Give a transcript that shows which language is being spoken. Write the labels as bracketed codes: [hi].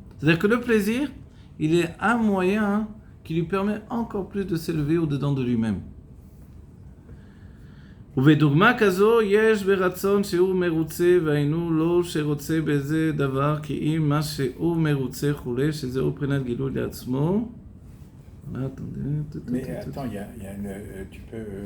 [fr] C'est-à-dire que le plaisir, il est un moyen qui lui permet encore plus de s'élever au-dedans de lui-même. [he] ובדוגמה כזו יש ברצון שהוא מרוצה והיינו לא שרוצה באיזה דבר כי אם מה שהוא מרוצה חולה שזהו מבחינת גילוי לעצמו. [fr] Mais attends, il y a une, tu peux